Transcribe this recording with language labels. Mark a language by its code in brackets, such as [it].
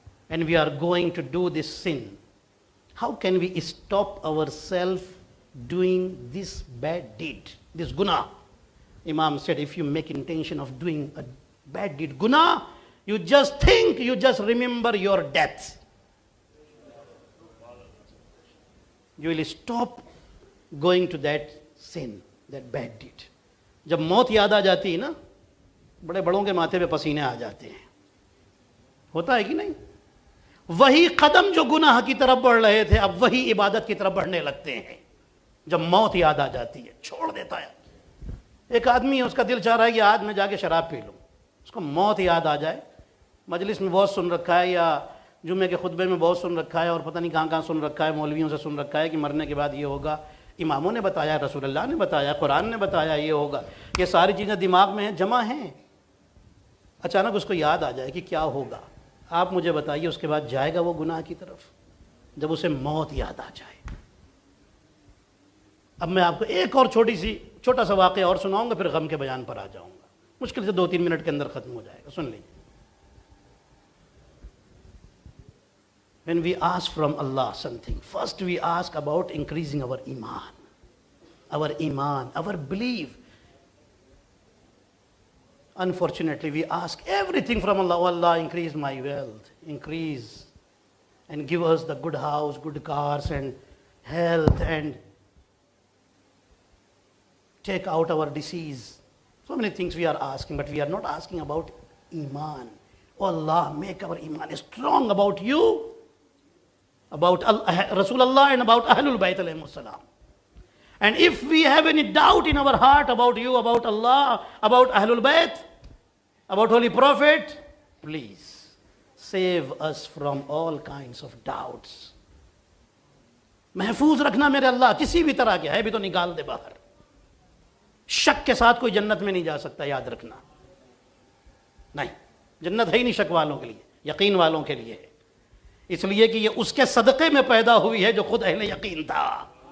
[en] and we are going to do this sin, how can we stop ourselves doing this bad deed, this guna? Imam said, if you make intention of doing a bad deed, guna, you just think, you just remember your death. You will stop going to that sin, that bad deed. [hi] जब मौत याद आ जाती है ना, बड़े बड़ों के माथे पे पसीने आ जाते हैं, होता है कि नहीं? वही कदम जो गुनाह की तरफ बढ़ रहे थे, अब वही इबादत की तरफ बढ़ने लगते हैं जब मौत याद आ जाती है, छोड़ देता है। एक आदमी है, उसका दिल चाह रहा है कि आज मैं जाके शराब पी लूं, उसको मौत याद आ जाए, मजलिस में बहुत सुन रखा है या जुम्मे के खुतबे में बहुत सुन रखा है और पता नहीं कहाँ कहाँ सुन रखा है, मौलवियों से सुन रखा है कि मरने के बाद ये होगा, इमामों ने बताया, रसूलुल्लाह ने बताया, कुरान ने बताया ये होगा, ये सारी चीज़ें दिमाग में हैं, जमा हैं। अचानक उसको याद आ जाए कि क्या होगा, आप मुझे बताइए, उसके बाद जाएगा वो गुनाह की तरफ जब उसे मौत याद आ जाए। अब मैं आपको एक और छोटा सा वाक़या और सुनाऊंगा, फिर गम के बयान पर आ जाऊंगा, मुश्किल से 2-3 मिनट के अंदर ख़त्म हो जाएगा, सुन लीजिए। [en] When we ask from Allah something, first we ask about increasing our iman, our belief. Unfortunately, we ask everything from Allah. Oh Allah, increase my wealth, increase, and give us the good house, good cars, and health, and take out our disease. So many things we are asking, but we are not asking about iman. Oh Allah, make our iman strong about you, about Rasulullah, and about Ahlul Bayt alayhimus salam. And if we have any doubt in our heart about you, about Allah, about Ahlul Bayt, about Holy Prophet, please save us from all kinds of doubts. [hi] महफूज रखना मेरे अल्लाह, किसी भी तरह के है भी तो निकाल दे बाहर। शक के साथ कोई जन्नत में नहीं जा सकता, याद रखना। नहीं, जन्नत है ही नहीं शक वालों के लिए, यकीन वालों के लिए है। इसलिए कि ये उसके सदक़े में पैदा हुई है जो खुद अहले यकीन था।